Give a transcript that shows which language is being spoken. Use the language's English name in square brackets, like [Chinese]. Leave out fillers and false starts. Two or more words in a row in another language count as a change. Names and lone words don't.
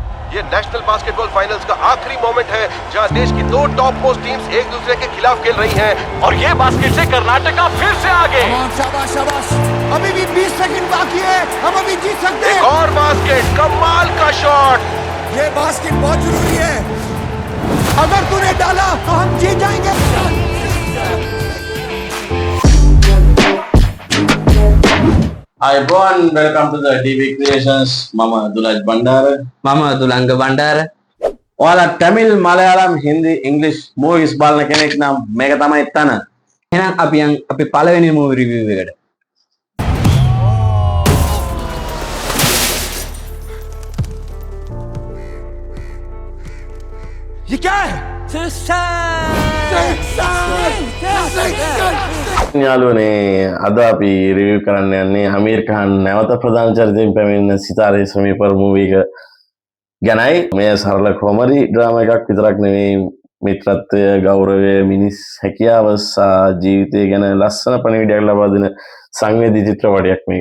[Hindi] ये [English] National Basketball Finals [Hindi] का आखिरी मोमेंट है जहां देश की दो [English] top most teams [Hindi] एक दूसरे के खिलाफ खेल रही हैं और ये बास्केट से कर्नाटका फिर से आगे। शाबाश शाबाश, अभी भी 20 सेकंड बाकी है, हम अभी जीत सकते हैं। एक और बास्केट, कमाल का शॉट। ये बास्केट बहुत जरूरी है, अगर तूने डाला तो हम जीत जाएंगे। [English] Hi everyone, welcome to the DB Creations. [Sinhala] Mama Dulaj Bandara. Mama Dulanga Bandara. ඔයාලා තමිල්, මලයාලම්, හින්දි, ඉංග්‍රීසි මූවිස් බලන කෙනෙක් නම් මේක තමයි තන. එහෙනම් අපි පළවෙනි [English] movie review [Sinhala] එකට. [Hindi] ये क्या है? [Sinhala] යාළුවනේ අද අපි රිවිව් කරන්න යන්නේ අමීර් ඛාන් නැවත ප්‍රධාන චරිතයෙන් පැමිණෙන සිතාරේ සමීපර මූවි එක ගැනයි. මේ සරල [English] comedy drama [Sinhala] එකක් විතරක් නෙවෙයි, මිත්‍රත්වය, ගෞරවය, මිනිස් හැකියාව සහ ජීවිතය ගැන ලස්සන පණිවිඩයක් ලබා දෙන සංවේදී චිත්‍රපටයක් මේක.